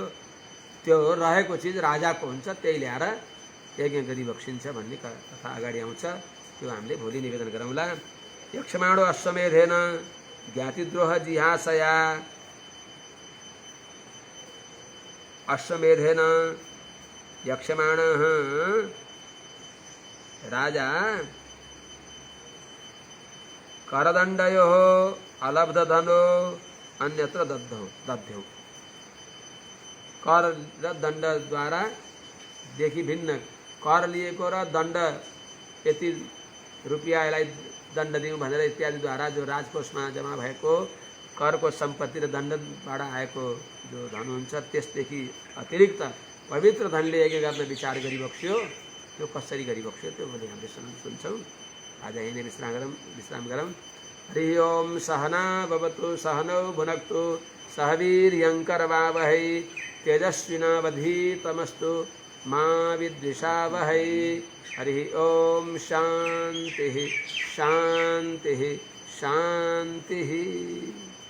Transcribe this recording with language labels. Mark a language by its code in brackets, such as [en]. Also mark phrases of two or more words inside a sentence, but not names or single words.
[ne] त्यो रहेको चिज राजाको हुन्छ, त्यही ल्याएर यज्ञ गरिबक्सिन्छ भन्ने कथा अगाडि आउँछ। त्यो हामीले भोलि निवेदन गरौँला। [sa] यक्षमाणो अश्वमेधेन ज्ञातिद्रोह जिहासया अश्वमेधेन यक्षमाणः राजा करदण्डयोः अलब्धधनो अन्यत्र दध्यौ। [ne] कर र दण्ड द्वारा देखि भिन्न कर लिएको र दण्ड यति रुपियाँ यसलाई दण्ड दिउँ भनेर इत्यादिद्वारा जो राजकोषमा जम्मा भएको करको सम्पत्ति र दण्डबाट आएको जो धन हुन्छ त्यसदेखि अतिरिक्त पवित्र धनले यज्ञ गर्न विचार गरिबक्स्यो। त्यो कसरी गरिबक्स्यो त्यो भोलि हामीले सुन्छौँ। आज यहीँ नै विश्राम गरौँ। [sa] हरि ओम सहना भवतु सहनौ भुनक्तु सह वीर्यङ्करवावहै तेजस्विनावधीतमस्तु मा विद्विषावहै। हरि ओम शान्तिः शान्तिः शान्तिः।